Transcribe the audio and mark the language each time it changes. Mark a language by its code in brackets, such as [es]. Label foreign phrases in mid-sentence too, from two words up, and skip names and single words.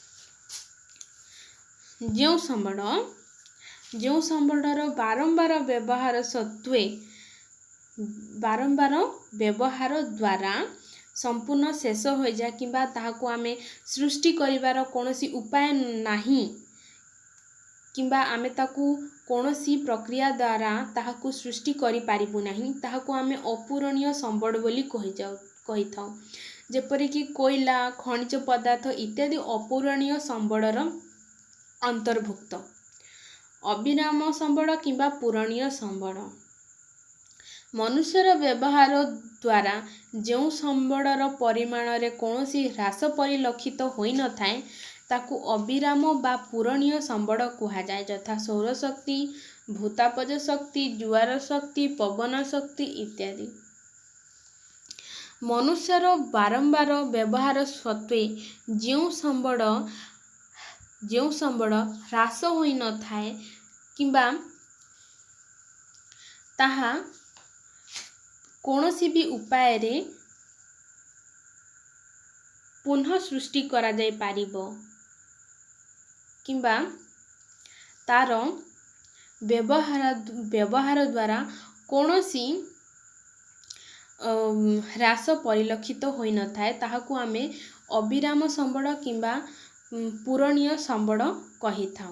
[or] ଯେଉଁ ସମ୍ବଳର ବାରମ୍ବାର ବ୍ୟବହାର ଦ୍ୱାରା ସମ୍ପୂର୍ଣ୍ଣ ଶେଷ ହୋଇଯାଏ କିମ୍ବା ତାହାକୁ ଆମେ ସୃଷ୍ଟି କରିବାର କୌଣସି ଉପାୟ ନାହିଁ, କିମ୍ବା ଆମେ ତାକୁ କୌଣସି ପ୍ରକ୍ରିୟା ଦ୍ୱାରା ତାହାକୁ ସୃଷ୍ଟି କରି ପାରିବୁ ନାହିଁ, ତାହାକୁ ଆମେ ଅପୂରଣୀୟ ସମ୍ବଳ ବୋଲି କହି ଥାଉ। ଯେପରିକି କୋଇଲା, ଖଣିଜ ପଦାର୍ଥ ଇତ୍ୟାଦି ଅପୂରଣୀୟ ସମ୍ବଳର ଅନ୍ତର୍ଭୁକ୍ତ। ଅବିରାମ ସମ୍ବଳ କିମ୍ବା ପୂରଣୀୟ ସମ୍ବଳ ମନୁଷ୍ୟର ବ୍ୟବହାର ଦ୍ୱାରା ଯେଉଁ ସମ୍ବଳର ପରିମାଣରେ କୌଣସି ହ୍ରାସ ପରିଲକ୍ଷିତ ହୋଇ ନ ଥାଏ ତାକୁ ଅବିରାମ ବା ପୂରଣୀୟ ସମ୍ବଳ କୁହାଯାଏ, ଯଥା ସୌରଶକ୍ତି, ଭୂତାପଜ ଶକ୍ତି, ଜୁଆର ଶକ୍ତି, ପବନ ଶକ୍ତି ଇତ୍ୟାଦି। ମନୁଷ୍ୟର ବାରମ୍ବାର ବ୍ୟବହାର ସତ୍ତ୍ୱେ ଯେଉଁ ସମ୍ବଳ ହ୍ରାସ ହୋଇ ନ ଥାଏ କିମ୍ବା ତାହା କୌଣସି ଭି ଉପାୟରେ ପୁନଃ ସୃଷ୍ଟି କରାଯାଇ ପାରିବ କିମ୍ବା ତାର ବ୍ୟବହାର ଦ୍ୱାରା କୌଣସି ହ୍ରାସ ପରିଲକ୍ଷିତ ହୋଇ ନ ଥାଏ ତାହାକୁ ଆମେ ଅବିରାମ ସମ୍ବଳ କିମ୍ବା ପୂରଣୀୟ ସମ୍ବଳ କହି ଥାଉ।